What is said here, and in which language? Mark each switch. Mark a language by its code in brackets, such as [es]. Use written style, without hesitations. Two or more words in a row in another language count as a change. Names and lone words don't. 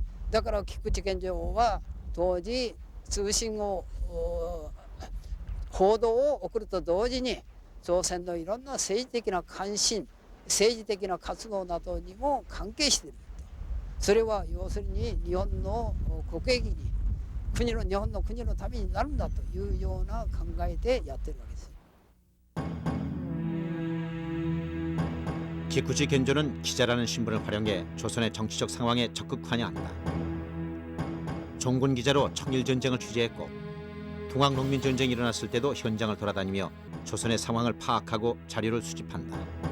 [ja] だから菊池健丈は当時通信を報道を送ると同時に朝鮮のいろんな政治的な関心、政治的な活動などにも関係していると。それは要するに日本の国益に日本の国のためになるんだというような考えでやってるわけです。 [ko] 기쿠지 겐조는 기자라는 신분을 활용해 조선의 정치적 상황에 적극 관여한다. 종군 기자로 청일전쟁을 취재했고 동학농민전쟁이 일어났을 때도 현장을 돌아다니며 조선의 상황을 파악하고 자료를 수집한다.